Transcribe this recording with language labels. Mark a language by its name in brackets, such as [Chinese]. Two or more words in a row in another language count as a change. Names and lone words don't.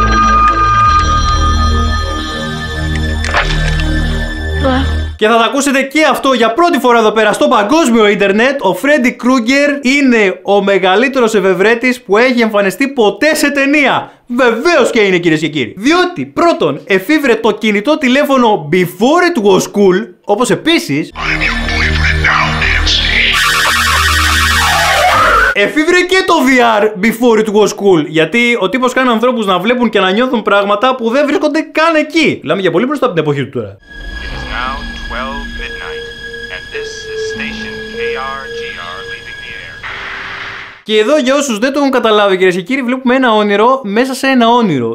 [Greek] Και θα τα ακούσετε και αυτό για πρώτη φορά εδώ πέρα στο παγκόσμιο ίντερνετ. Ο Φρέντι Κρούγκερ είναι ο μεγαλύτερος εφευρέτης που έχει εμφανιστεί ποτέ σε ταινία. Βεβαίως και είναι, κυρίες και κύριοι. Διότι πρώτον εφήβρε το κινητό τηλέφωνο [English] before it was cool, [Greek] όπως επίσης εφήβρε και το VR [English] before it was cool. [Greek] Γιατί ο τύπος κάνει ανθρώπους να βλέπουν και να νιώθουν πράγματα που δεν βρίσκονται καν εκεί. Μιλάμε για πολύ μπροστά από την εποχή του τώρα. Και εδώ για όσους δεν το έχουν καταλάβει, κυρίες και κύριοι, βλέπουμε ένα όνειρο μέσα σε ένα όνειρο.